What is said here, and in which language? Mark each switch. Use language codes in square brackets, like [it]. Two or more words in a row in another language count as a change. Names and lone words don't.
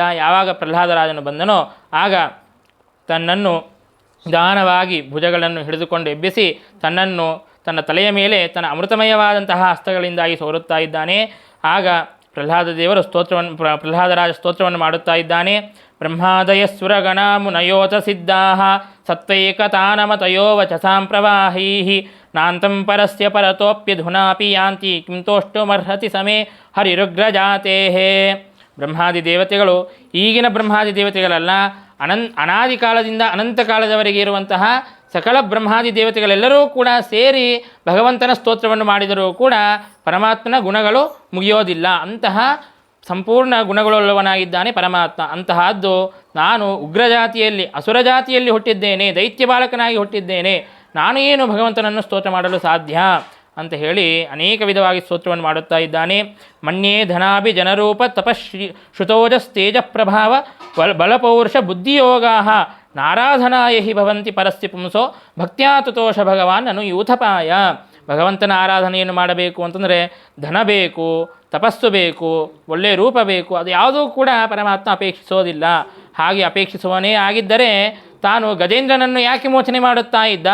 [kn] ಯಾವಾಗ ಪ್ರಹ್ಲಾದರಾಜನು ಬಂದನೋ ಆಗ ತನ್ನನ್ನು ನಿಧಾನವಾಗಿ ಭುಜಗಳನ್ನು ಹಿಡಿದುಕೊಂಡು ಎಬ್ಬಿಸಿ ತನ್ನನ್ನು ತನ್ನ ತಲೆಯ ಮೇಲೆ ತನ್ನ ಅಮೃತಮಯವಾದಂತಹ ಹಸ್ತಗಳಿಂದಾಗಿ ಸೋರುತ್ತಾ ಇದ್ದಾನೆ. ಆಗ ಪ್ರಹ್ಲಾದರಾಜ ಸ್ತೋತ್ರವನ್ನು ಮಾಡುತ್ತಾ ಇದ್ದಾನೆ. [sa] ಬ್ರಹ್ಮಾದಯ ಸುರಗಣ ಮುನಯೋತ ಸಿದ್ಧಾ ಸತ್ವೈಕತಾನಮತಯೋ ವಚಸಾಂ ಪ್ರವಾಹೈ ನಾಂತಂ ಪರಸ್ಯ ಪರತೋಪ್ಯಧುನಾಪಿ ಯಾಂತಿ ಕಿಂತೋಷ್ಟುಮರ್ಹತಿ ಸಮೇ ಹರಿರುಗ್ರಜಾತೆ. [kn] ಬ್ರಹ್ಮಾದಿ ದೇವತೆಗಳು ಈಗಿನ ಬ್ರಹ್ಮಾದಿ ದೇವತೆಗಳಲ್ಲ, ಅನಾದಿ ಕಾಲದಿಂದ ಅನಂತ ಕಾಲದವರೆಗೆ ಇರುವಂತಹ ಸಕಲ ಬ್ರಹ್ಮಾದಿ ದೇವತೆಗಳೆಲ್ಲರೂ ಕೂಡ ಸೇರಿ ಭಗವಂತನ ಸ್ತೋತ್ರವನ್ನು ಮಾಡಿದರೂ ಕೂಡ ಪರಮಾತ್ಮನ ಗುಣಗಳು ಮುಗಿಯೋದಿಲ್ಲ. ಅಂತಹ ಸಂಪೂರ್ಣ ಗುಣಗಳುಳ್ಳವನಾಗಿದ್ದಾನೆ ಪರಮಾತ್ಮ. ಅಂತಹದ್ದು ನಾನು ಉಗ್ರಜಾತಿಯಲ್ಲಿ ಅಸುರ ಜಾತಿಯಲ್ಲಿ ಹುಟ್ಟಿದ್ದೇನೆ, ದೈತ್ಯ ಬಾಲಕನಾಗಿ ಹುಟ್ಟಿದ್ದೇನೆ, ನಾನು ಏನು ಭಗವಂತನನ್ನು ಸ್ತೋತ್ರ ಮಾಡಲು ಸಾಧ್ಯ ಅಂತ ಹೇಳಿ ಅನೇಕ ವಿಧವಾಗಿ ಸ್ತೋತ್ರವನ್ನು ಮಾಡುತ್ತಾ ಇದ್ದಾನೆ. [sa] ಮನ್ಯೇ ಧನಾಭಿ ಜನರೂಪ ತಪಶ್ರೀ ಶ್ರುತೋಜಸ್ತೇಜ ಪ್ರಭಾವ ಬಲಪೌರುಷ ಬುದ್ಧಿಯೋಗಾ ನಾರಾಧನಾಯ ಹಿ ಭವಂತಿ ಪರಸ್ಯ ಪುಂಸೋ ಭಕ್ತ್ಯಾ ತುತೋಷ ಭಗವಾನ್ ನನು ಯೂಥಪಾಯ. [kn] ಭಗವಂತನ ಆರಾಧನೆಯನ್ನು ಮಾಡಬೇಕು ಅಂತಂದರೆ ಧನ ಬೇಕು, ತಪಸ್ಸು ಬೇಕು, ಒಳ್ಳೆಯ ರೂಪ ಬೇಕು, ಅದು ಯಾವುದೂ ಕೂಡ ಪರಮಾತ್ಮ ಅಪೇಕ್ಷಿಸೋದಿಲ್ಲ. ಹಾಗೆ ಅಪೇಕ್ಷಿಸುವನೇ ಆಗಿದ್ದರೆ ತಾನು ಗಜೇಂದ್ರನನ್ನು ಯಾಕೆ ಮೋಚನೆ ಮಾಡುತ್ತಾ ಇದ್ದ?